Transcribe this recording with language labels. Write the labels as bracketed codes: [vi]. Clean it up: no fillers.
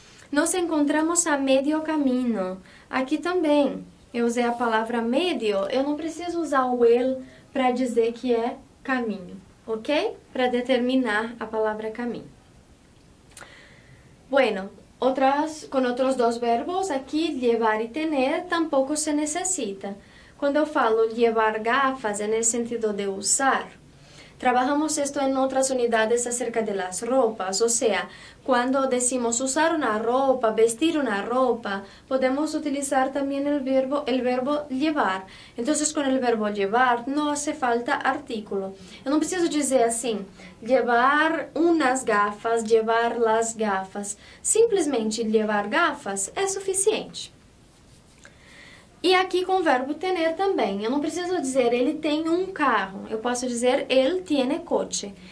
[pt] Nos encontramos a medio caminho. Aqui também, eu usei a palavra medio, eu não preciso usar o el para dizer que é caminho, ok? Para determinar a palavra caminho. Bueno, com outros dois verbos, aqui, llevar e tener, tampouco se necessita. Quando eu falo llevar gafas, é no sentido de usar. [es] Trabajamos esto en otras unidades acerca de las ropas, o sea, cuando decimos usar una ropa, vestir una ropa, podemos utilizar también el verbo llevar. Entonces, con el verbo llevar no hace falta artículo. [pt] Eu não preciso dizer assim, llevar unas gafas, llevar las gafas. Simplesmente llevar gafas é suficiente. E aqui com o verbo tener também. Eu não preciso dizer ele tem um carro. Eu posso dizer ele [es] tiene coche.